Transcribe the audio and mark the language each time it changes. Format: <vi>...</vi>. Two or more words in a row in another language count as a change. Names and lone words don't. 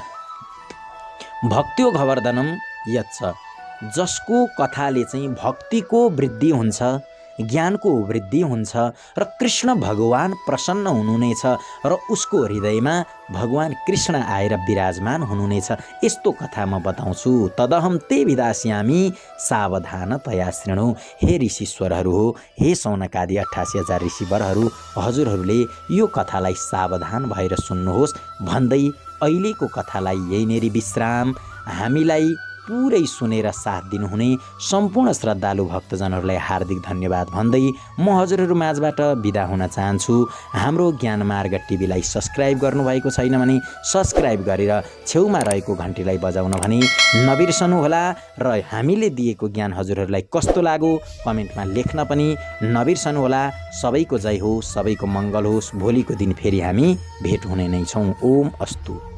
<sa>भक्त्यो घवर्धनम यच्छ,</sa> <ne>जसको कथाले चाहिँ भक्तिको वृद्धि हुन्छ, ज्ञानको वृद्धि हुन्छ र कृष्ण भगवान प्रसन्न हुनुहुनेछ र उसको हृदयमा भगवान कृष्ण आएर विराजमान हुनुहुनेछ। यस्तो कथा म बताउँछु।</ne> <sa>तदहम ते विदास्यामी सावधानतया शृणु।</sa> <ne>हे ऋषीश्वरहरू हो, हे सौनकादि 88,000 ऋषिवरहरू, हजुरहरूले यो कथालाई सावधान भएर सुन्नुहोस् भन्दै अहिलेको कथालाई यहीँनेरि विश्राम। हामीलाई पुरै सुनेर साथ दिनुहुने सम्पूर्ण श्रद्धालु भक्तजनहरूलाई हार्दिक धन्यवाद भन्दै म हजुरहरू माझबाट बिदा हुन चाहन्छु। हाम्रो ज्ञानमार्ग टिभीलाई सब्सक्राइब गर्नुभएको छैन भने सब्सक्राइब गरेर छेउमा रहेको घन्टीलाई बजाउन भने नबिर्सनुहोला र हामीले दिएको ज्ञान हजुरहरूलाई कस्तो लाग्यो कमेन्टमा लेख्न पनि नबिर्सनुहोला। सबैको जय होस्, सबैको मङ्गल होस्। भोलिको दिन फेरि हामी भेट हुने नै छौँ।</ne> <sa>ओम अस्तु।</sa>